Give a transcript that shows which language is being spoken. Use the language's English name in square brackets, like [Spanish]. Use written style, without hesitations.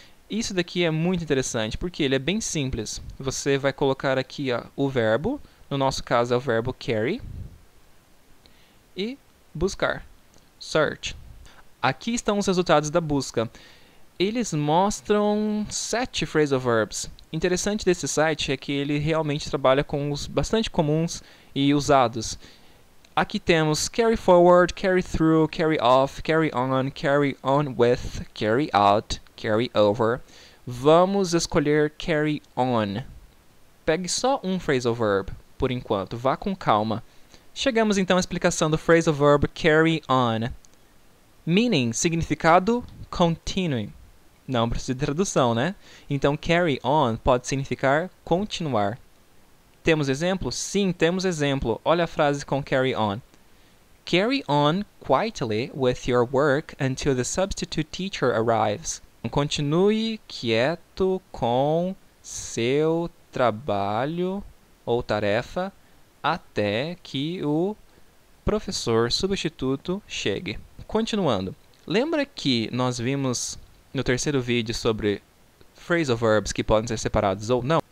[Portuguese] Isso daqui é muito interessante porque ele é bem simples. Você vai colocar aqui, ó, o verbo, no nosso caso é o verbo carry, e buscar, search. Aqui estão os resultados da busca. Eles mostram 7 phrasal verbs. Interessante desse site é que ele realmente trabalha com os bastante comuns e usados. Aqui temos carry forward, carry through, carry off, carry on with, carry out, carry over. Vamos escolher carry on. Pegue só um phrasal verb, por enquanto, vá com calma. Chegamos então à explicação do phrasal verb carry on. Meaning, significado, continue. Não precisa de tradução, né? Então, carry on pode significar continuar. Temos exemplo? Sim, temos exemplo. Olha a frase com carry on. [English] Carry on quietly with your work until the substitute teacher arrives. [Portuguese] Continue quieto com seu trabalho ou tarefa até que o professor substituto chegue. Continuando. Lembra que nós vimos no terceiro vídeo sobre phrasal verbs que podem ser separados ou não?